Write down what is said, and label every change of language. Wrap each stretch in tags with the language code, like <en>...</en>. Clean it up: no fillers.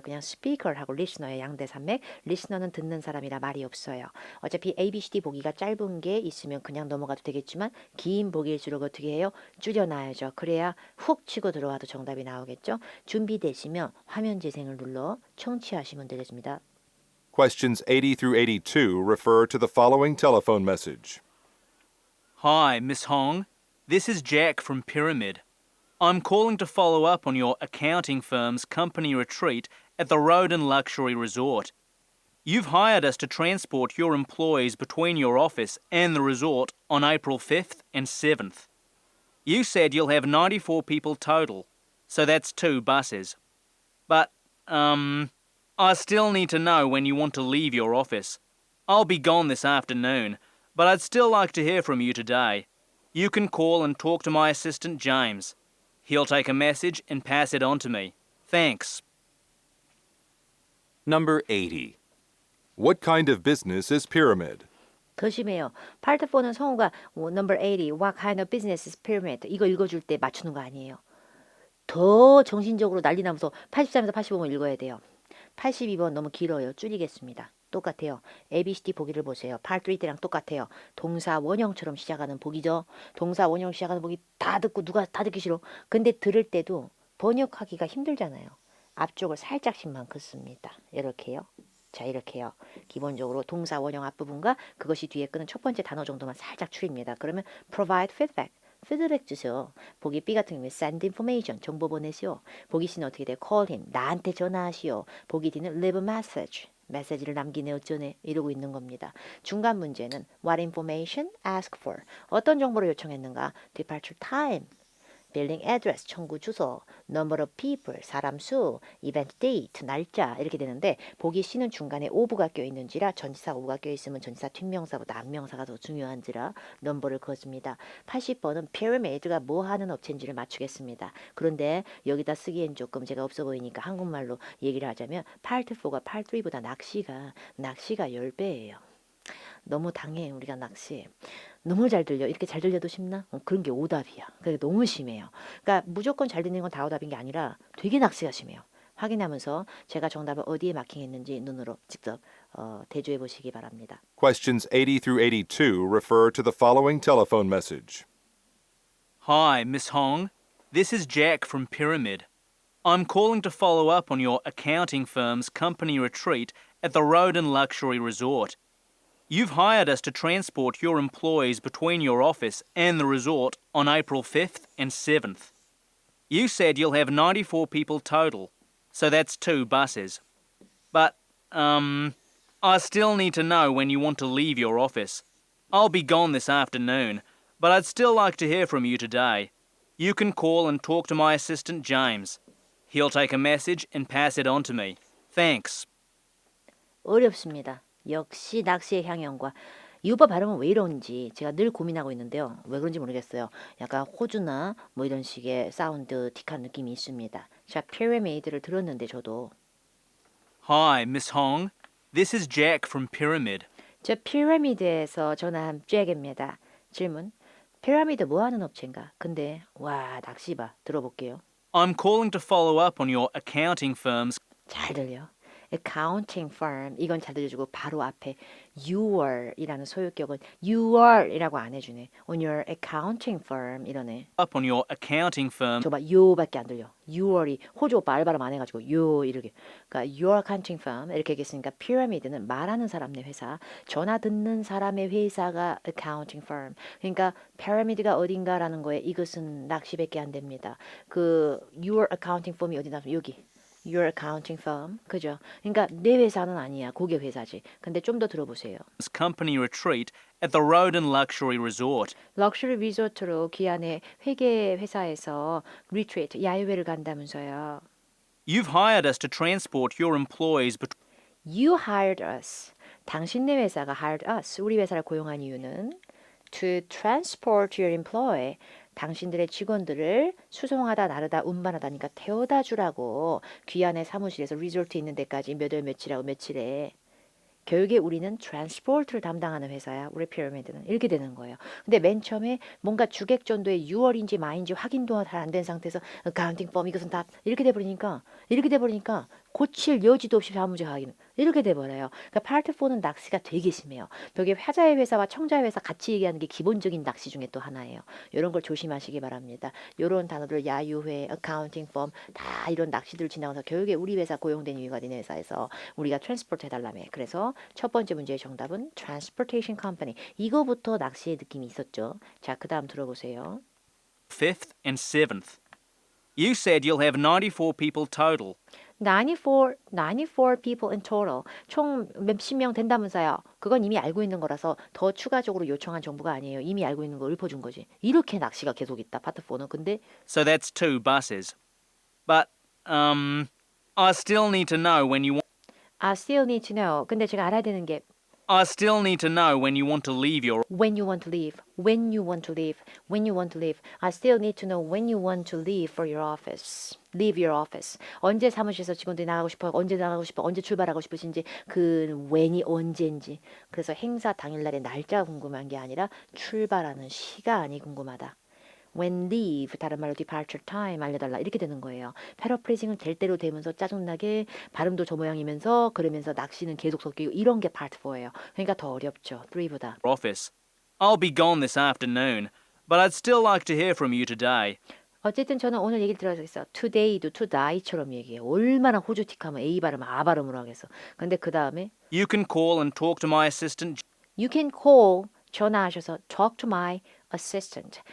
<ko>그냥 스피커를 하고 리스너의 양대 산맥. 리스너는 듣는 사람이라 말이 없어요. 어차피 ABCD 보기가 짧은 게 있으면 그냥 넘어가도 되겠지만 긴 보기일수록 어떻게 해요? 줄여놔야죠. 그래야 훅 치고 들어와도 정답이 나오겠죠. 준비되시면 화면 재생을 눌러 청취하시면 되겠습니다.</ko> <en>Questions 80 through 82 refer to the following telephone message. Hi, Miss Hong. This is Jack from Pyramid. I'm calling to follow up on your accounting firm's company retreat at the Roden Luxury Resort. You've hired us to transport your employees between your office and the resort on April 5th and 7th. You said you'll have 94 people total, so that's 2 buses. But, I still need to know when you want to leave your office. I'll be gone this afternoon, but I'd still like to hear from you today. You can call and talk to my assistant James. He'll take a message and pass it on to me. Thanks. Number 80. What kind of business is Pyramid?</en> <ko>더 심해요. 파트 4는 성우가</ko> <en>number 80, what kind of business is pyramid?</en> <ko>이거 읽어줄 때 맞추는 거 아니에요. 더 정신적으로 난리 나면서 83에서 85번 읽어야 돼요. 82번 너무 길어요. 줄이겠습니다. 똑같아요. ABCD 보기를 보세요. 파트 3 때랑 똑같아요. 동사 원형처럼 시작하는 보기죠. 동사 원형 시작하는 보기 다 듣고 누가 다 듣기 싫어. 근데 들을 때도 번역하기가 힘들잖아요. 앞쪽을 살짝씩만 긋습니다. 이렇게요. 자, 이렇게요. 기본적으로 동사 원형 앞부분과 그것이 뒤에 끄는 첫 번째 단어 정도만 살짝 줄입니다. 그러면</ko> <en>provide feedback.</en> <ko>피드백 주세요. 보기 B 같은 경우에</ko> <en>send information.</en> <ko>정보 보내시오. 보기 C는 어떻게 돼요?</ko> <en>call him.</en> <ko>나한테 전화하시오. 보기 D는</ko> <en>leave a message.</en> <ko>메시지를 남기네 어쩌네 이러고 있는 겁니다. 중간 문제는</ko> <en>what information ask for.</en> <ko>어떤 정보를 요청했는가?</ko> <en>departure time.</en> <ko>빌링 애드레스, 청구 주소, number of people, 사람 수, event date, 날짜 이렇게 되는데 보기 C는 중간에 오브가 껴있는지라 전치사 오브가 껴있으면 전치사 뒷명사보다 앞명사가 더 중요한지라 넘버를 그어줍니다. 80번은 pyramid가 뭐 하는 업체인지를 맞추겠습니다. 그런데 여기다 쓰기엔 조금 제가 없어 보이니까 한국말로 얘기를 하자면 파트 4가 파트 3보다 낚시가 10배예요. 너무 당해 우리가 낚시. 너무 잘 들려. 이렇게 잘 들려도 쉽나? 그런 게 오답이야. 그게 너무 심해요. 그러니까 무조건 잘 들리는 건 다 오답인 게 아니라 되게 낚시가 심해요. 확인하면서 제가 정답을 어디에 마킹했는지 눈으로 직접 대조해 보시기 바랍니다.</ko> <en>Questions 80 through 82 refer to the following telephone message. Hi, Miss Hong. This is Jack from Pyramid. I'm calling to follow up on your accounting firm's company retreat at the Roden Luxury Resort. You've hired us to transport your employees between your office and the resort on April 5th and 7th. You said you'll have 94 people total, so that's 2 buses. But, I still need to know when you want to leave your office. I'll be gone this afternoon, but I'd still like to hear from you today. You can call and talk to my assistant James. He'll take a message and pass it on to me. Thanks.</en> <ko>어렵습니다. 역시 낚시의 향연과 이 오빠 발음은 왜 이런지 제가 늘 고민하고 있는데요. 왜 그런지 모르겠어요. 약간 호주나 뭐 이런 식의 사운드 틱한 느낌이 있습니다. 자, 피라미드를 들었는데 저도</ko> <en>Hi, Miss Hong. This is Jack from Pyramid.</en> <ko>저 피라미드에서 전화한 잭입니다. 질문. 피라미드 뭐 하는 업체인가? 근데 와 낚시 봐. 들어볼게요.</ko> <en>I'm calling to follow up on your accounting firm's</en> <ko>잘 들려. accounting firm 이건 잘 들려주고 바로 앞에 your이라는 소유격은 your이라고 안 해주네.</ko> <en>on your accounting firm</en> <ko>이러네.</ko> <en>up on your accounting firm</en> <ko>저봐 요밖에 안 들려. your이 호주 오빠 알바름 안 해가지고 요 이렇게. 그러니까 your accounting firm 이렇게 얘기했으니까 피라미드는 말하는 사람의 회사, 전화 듣는 사람의 회사가 accounting firm. 그러니까 피라미드가 어딘가라는 거에 이것은 낚시밖에 안 됩니다. 그 your accounting firm이 어디 나서 여기.</ko> <en>Your accounting firm.</en> <ko>그죠? 그러니까 내 회사는 아니야. 고객 회사지. 근데 좀 더 들어보세요.</ko> <en>company retreat at the Roden Luxury Resort.</en> <ko>럭셔리 리조트로 귀환의 회계 회사에서 retreat, 야유회를 간다면서요.</ko> <en>You've hired us to transport your employees You hired us.</en> <ko>당신네 회사가</ko> <en>hired us.</en> <ko>우리 회사를 고용한 이유는</ko> <en>to transport your employee.</en> <ko>당신들의 직원들을 수송하다 나르다 운반하다니까 태워다 주라고 귀환의 사무실에서 리조트 있는 데까지 몇 월 며칠하고 며칠에 결국에 우리는 트랜스포트를 담당하는 회사야. 우리 피라미드는 이렇게 되는 거예요. 근데 맨 처음에 뭔가 주객 전도에 6월인지 마인지 확인도 잘 안 된 상태에서 어카운팅 펌 이것은 다 이렇게 돼버리니까 고칠 여지도 없이 사무직 하기는 이렇게 돼버려요. 그러니까 파트 4는 낚시가 되게 심해요. 벽에 화자의 회사와 청자의 회사 같이 얘기하는 게 기본적인 낚시 중에 또 하나예요. 이런 걸 조심하시기 바랍니다. 이런 단어들 야유회, 어카운팅 펌 다 이런 낚시들 지나가서 결국에 우리 회사 고용된 이유가 니네 회사에서 우리가 트랜스포트 해달라며. 그래서 첫 번째 문제의 정답은 Transportation Company. 이거부터 낚시의 느낌이 있었죠. 자, 그 다음 들어보세요.</ko> <en>5th and 7th. You said you'll have 94 people total. 94 people in total.</en> <ko>총 몇십 명 된다면서요. 그건 이미 알고 있는 거라서 더 추가적으로 요청한 정보가 아니에요. 이미 알고 있는 걸 읊어준 거지. 이렇게 낚시가 계속 있다. 파트 4는. 근데</ko> <en>So that's 2 buses. But, I still need to know when you want. I still need to know.</en> <ko>근데 제가 알아야 되는 게</ko> <en>I still need to know when you want to leave your. when you want to leave. When you want to leave. When you want to leave. I still need to know when you want to leave for your office. Leave your office.</en> <ko>언제 사무실에서 직원들이 나가고 싶어요? 언제 나가고 싶어? 언제 출발하고 싶으신지 그 when이 언제인지. 그래서 행사 당일날의 날짜가 궁금한 게 아니라 출발하는 시간이 궁금하다. When leave, 다른 말로 departure time 알려달라 이렇게 되는 거예요. 패러프레이징은 될 대로 되면서 짜증나게 발음도 저 모양이면서 그러면서 낚시는 계속 섞이고 이런 게 part 4예요. 그러니까 더 어렵죠. 3보다.</ko> <en>office. I'll be gone this afternoon, but I'd still like to hear from you today.</en> <ko>어쨌든 저는 오늘 얘기를 들어서 today도 today처럼 얘기해요. 얼마나 호주틱하면 A 발음, A 발음으로 하겠어. 근데 그 다음에</ko> <en>You can call and talk to my assistant. You can call</en> <ko>전화하셔서</ko> <en>talk to my assistant.</en>